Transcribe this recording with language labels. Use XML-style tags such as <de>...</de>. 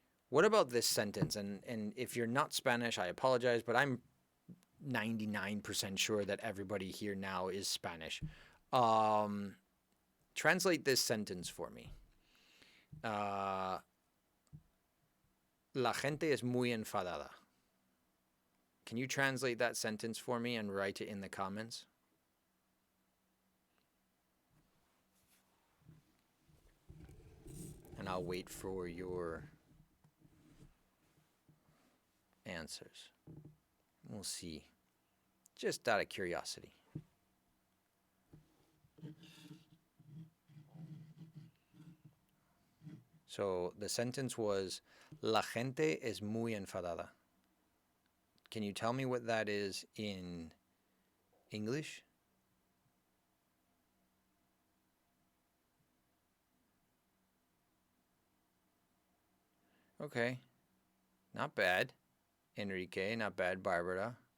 <en>What about this sentence? And if you're not Spanish, I apologize, but I'm 99% sure that everybody here now is Spanish. Translate this sentence for me.</en> <es>La gente es muy enfadada.</es> <en>Can you translate that sentence for me and write it in the comments? And I'll wait for your answers. We'll see. Just out of curiosity. So the sentence was,</en> <es>La gente es muy enfadada.</es> <en>Can you tell me what that is in English? Okay. Not bad. Enrique, not bad. Barbara.</en>